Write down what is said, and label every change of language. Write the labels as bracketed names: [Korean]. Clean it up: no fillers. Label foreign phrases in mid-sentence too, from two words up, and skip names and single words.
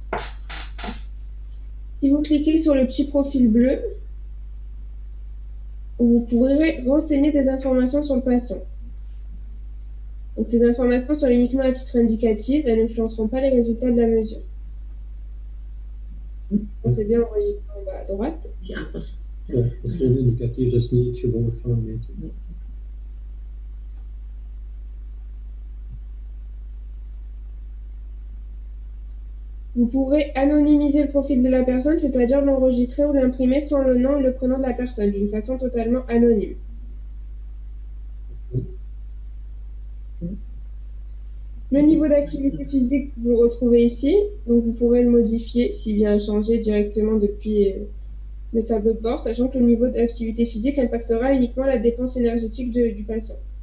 [French] Si vous cliquez sur le petit profil bleu, vous pourrez renseigner des informations sur le patient. Donc ces informations sont uniquement à titre indicatif, elles n'influenceront pas les résultats de la mesure. C'est bien enregistré en bas à droite. [Dutch] Ja, dat is een indicatief, dat is niet het gevolg van een meting. [French] Vous pourrez anonymiser le profil de la personne, c'est-à-dire l'enregistrer ou l'imprimer sans le nom et le prénom de la personne, d'une façon totalement anonyme. Le niveau d'activité physique, vous le retrouvez ici, donc vous pourrez le modifier s'il vient à changer directement depuis le tableau de bord, sachant que le niveau d'activité physique impactera uniquement la dépense énergétique du patient.